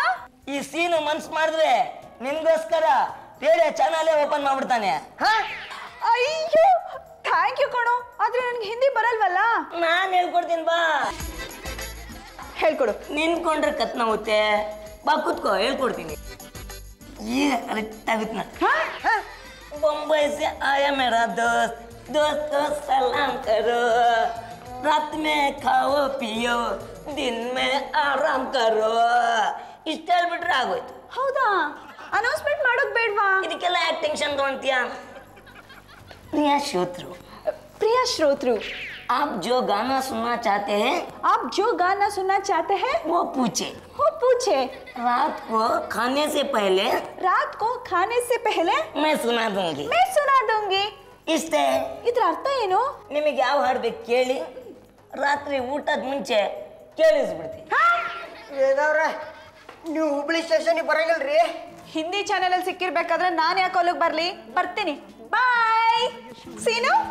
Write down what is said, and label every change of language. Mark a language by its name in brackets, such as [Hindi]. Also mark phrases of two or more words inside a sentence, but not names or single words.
[Kannada] ಈ ಸೀನು ಮನ್ಸ್ ಮಾಡಿದ್ರೆ ನಿನ್ಗೋಸ್ಕರ ರೇಡಿಯೋ ಚಾನಲೇ ಓಪನ್ ಮಾಡ್ಬಿಡ್ತಾನೆ. ಅಯ್ಯೋ [English] thank you [Kannada] ಕಣೋ. ಆದ್ರೆ ನನ್ಗೆ ಹಿಂದಿ ಬರಲ್ವಲ್ಲ. ನಾನ್ ಹೇಳ್ಕೊಡ್ತೀನಿ ಬಾ. ಹೇಳ್ಕೊಡು. ನಿನ್ಕೊಂಡ್ರೆ ಕತ್ನಾಗುತ್ತೆ. ಬಾ ಕುತ್ಕೋ, ಹೇಳ್ಕೊಡ್ತೀನಿ. ಈಗ ಕರೆಕ್ಟ್ ಆಗುತ್ತೆ ನೋಡಿ. [Hindi] बम्बई से आया मेरा दोस्त, दोस्तों सलाम करो, रात में खाओ पियो, दिन में आराम करो. [Kannada] ಇಷ್ಟ ಹೇಳ್ಬಿಟ್ರೆ ಆಗೋಯ್ತು. ಹೌದಾ? ಅನೌನ್ಸ್ಮೆಂಟ್ ಮಾಡೋಕ್ ಬೇಡ್ವಾ? ಇದಕ್ಕೆಲ್ಲ ಯಾಕೆ ಟೆನ್ಷನ್ ತಗೊಂತೀಯಾ? [Hindi] प्रिय श्रोतृ, प्रिय श्रोतृ, आप जो गाना सुनना चाहते हैं, आप जो गाना सुनना चाहते हैं वो पूछे. रात को खाने से पहले, रात को खाने से पहले मैं सुना दूंगी. मैं सुना दूंगी. [Kannada] ಇಷ್ಟೇ. ಇದ್ರ ಅರ್ಥ ಏನು? ನಿಮಗೆ ಯಾವ ಹಾಡು ಬೇಕು ಕೇಳಿ, ರಾತ್ರಿ ಊಟದ ಮುಂಚೆ ಕೇಳಿಸ್ಬಿಡ್ತೀನಿ. ವೇದವ್ರ, ನೀವು ಹುಬ್ಳಿ ಸ್ಟೇಷನ್ಗೆ ಬರಂಗಿಲ್ರಿ? ಹಿಂದಿ ಚಾನೆಲ್ ಅಲ್ಲಿ ಸಿಕ್ಕಿರ್ಬೇಕಾದ್ರೆ ನಾನು ಯಾಕೆ ಅಲ್ಲಿಗೆ ಬರ್ಲಿ? ಬರ್ತೀನಿ. ಬಾಯ್ ಸೀನು.